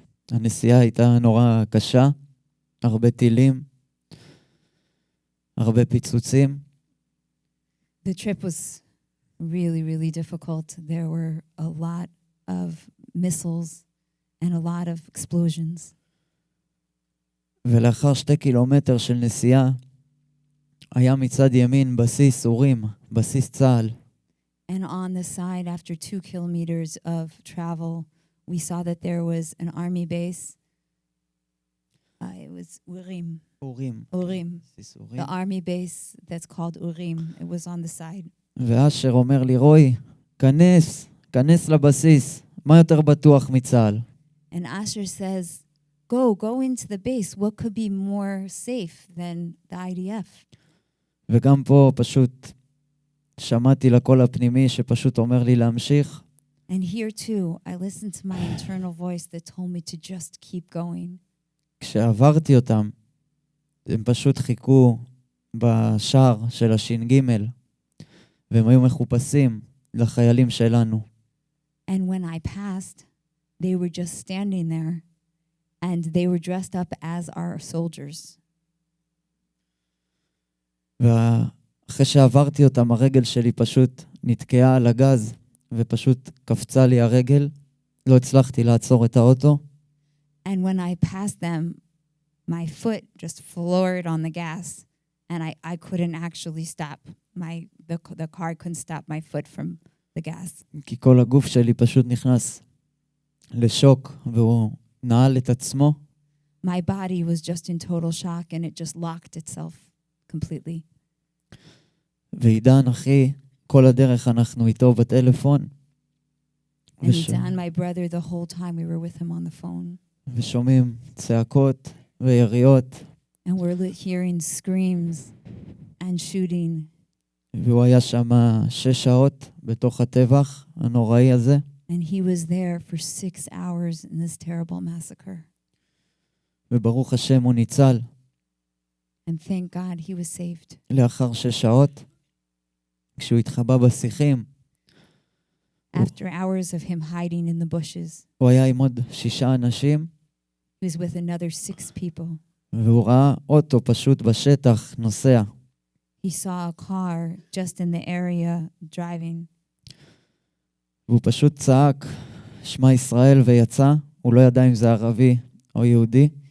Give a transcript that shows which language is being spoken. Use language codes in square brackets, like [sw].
[he] הנסיעה הייתה נורא קשה, הרבה טילים, הרבה פיצוצים. [en] The trip was really, really difficult. There were a lot of missiles and a lot of explosions. [he] ולאחר 2 קילומטר של נסיעה, היה מצד ימין בסיס אורים, בסיס צה"ל. [en] And on the side, after 2 kilometers of travel, we saw that there was an army base. It was Urim. Urim. The army base that's called Urim. It was on the side. [he] ואשר אומר לי, רוי, כנס לבסיס, מה יותר בטוח מצה"ל? [en] And Asher says, go into the base. What could be more safe than the IDF? [he] וגם פה פשוט שמעתי לקול הפנימי שפשוט אומר לי להמשיך. [en] And here too, I listened to my internal voice that told me to just keep going. [he] כשעברתי אותם, הם פשוט חיכו בשער של הש"ג, והם היו מחופשים לחיילים שלנו. [en] And when I passed, they were just standing there, and they were dressed up as our soldiers. [he] ואחרי שעברתי אותם, הרגל שלי פשוט נתקעה על הגז, ופשוט קפצה לי הרגל. לא הצלחתי לעצור את האוטו. [en] And when I passed them, my foot just floored on the gas, and I couldn't actually stop. The car couldn't stop my foot from the gas. [he] כי כל הגוף שלי פשוט נכנס לשוק, והוא נעל את עצמו. [en] My body was just in total shock, and it just locked itself completely. [he] ועידן, אחי, כל הדרך אנחנו איתו בטלפון. [en] And Idan, my brother, the whole time we were with him on the phone. [he] ושומעים צעקות ויריות. [en] And we're hearing screams and shooting. [he] והוא היה שם 6 שעות בתוך הטבח הנוראי הזה. [en] And he was there for 6 hours in this terrible massacre. [he] וברוך השם הוא ניצל. [en] And thank God he was saved. [he] לאחר 6 שעות, כשהוא התחבא בשיחים, [en] After hours of him hiding in the bushes, [he] הוא היה עם עוד 6 אנשים, [en] he was with another 6 people. [he] והוא ראה אוטו פשוט בשטח נוסע. [en] He saw a car just in the area driving. [he] והוא פשוט צעק, שמע ישראל, ויצא. הוא לא ידע אם זה ערבי או יהודי.